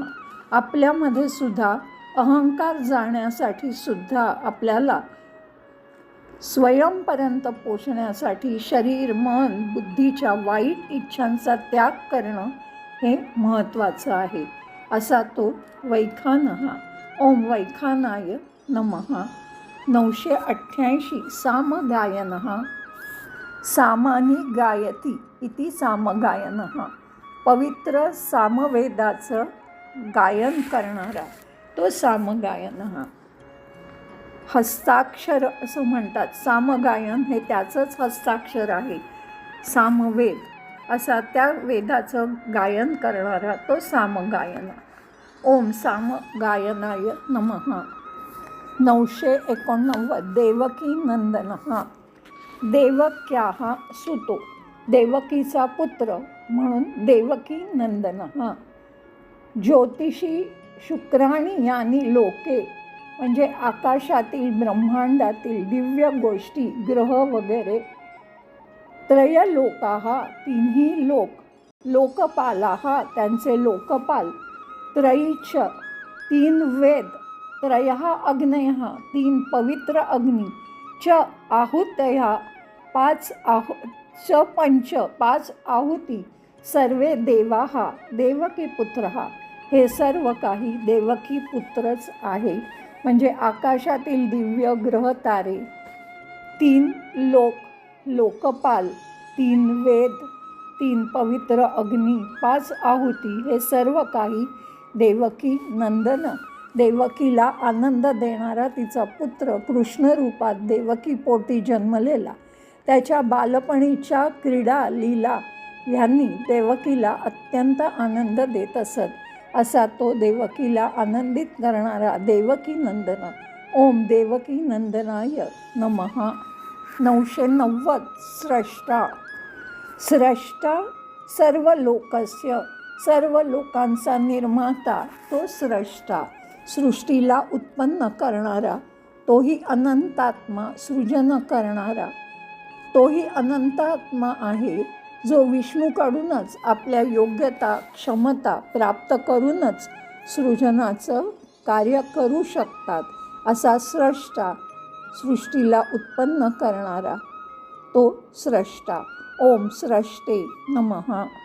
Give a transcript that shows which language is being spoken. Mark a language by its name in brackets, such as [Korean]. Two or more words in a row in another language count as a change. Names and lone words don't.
[Marathi] आपल्यामध्ये सुद्धा अहंकार जाण्यासाठी सुद्धा आपल्याला स्वयंपर्यंत पोचण्यासाठी शरीर मन बुद्धीच्या वाईट इच्छांचा त्याग करणं हे महत्त्वाचं आहे. असा तो वैखानः. [Sanskrit] ओम वैखानाय नमः. [Marathi] 988 [Sanskrit] सामगायनः सामानी गायती इति सामगायनः [Marathi] पवित्र सामवेदाचं गायन करणारा तो सामगायनः. हस्ताक्षर असं म्हणतात. सामगायन हे त्याचंच हस्ताक्षर आहे. सामवेद असा त्या वेदाचं गायन करणारा तो सामगायन. [Sanskrit] ओम सामगायनाय नमः. [Marathi] 989 [Sanskrit] देवकी नंदनः देवक्याः सुतो [Marathi] देवकीचा पुत्र म्हणून देवकी नंदनः. [Sanskrit] ज्योतिषी शुक्राणी यानी लोके [Marathi] म्हणजे आकाशातील ब्रह्मांडातील दिव्य गोष्टी ग्रह वगैरे. त्रयलोकाः तिन्ही लोक. लोकपालाः त्यांचे लोकपाल. त्रयीच 3 वेद. [Sanskrit] त्रयः अग्नयः [Marathi] 3 पवित्र अग्नी. [Sanskrit] च आहुतयः 5 आहुती. सर्वे देवाः देवकी पुत्रः [Marathi] हे सर्व काही देवकी पुत्रच आहे. म्हणजे आकाशातील दिव्य ग्रह तारे 3 लोक लोकपाल 3 वेद 3 पवित्र अग्नी 5 आहुती हे सर्व काही देवकी नंदन देवकीला आनंद देणारा तिचा पुत्र कृष्ण रूपात देवकी पोटी जन्मलेला त्याच्या बालपणीच्या क्रीडा लीला यांनी देवकीला अत्यंत आनंद देत असत. असा तो देवकीला आनंदित करणारा देवकी नंदन. [Sanskrit] ओम देवकी नंदनाय नमः. [Marathi] 990 स्रष्टा. [Sanskrit] स्रष्टा सर्व लोकस्य, [Marathi] सर्व लोकांचा निर्माता तो स्रष्टा, सृष्टीला उत्पन्न करणारा, तोही अनंतात्मा, सृजन करणारा, तोही अनंतात्मा आहे, जो विष्णूकडूनच आपल्या योग्यता क्षमता प्राप्त करूनच सृजनाचं कार्य करू शकतात. असा स्रष्टा, सृष्टीला उत्पन्न करणारा तो स्रष्टा. [Sanskrit] ओम स्रष्टे नमः.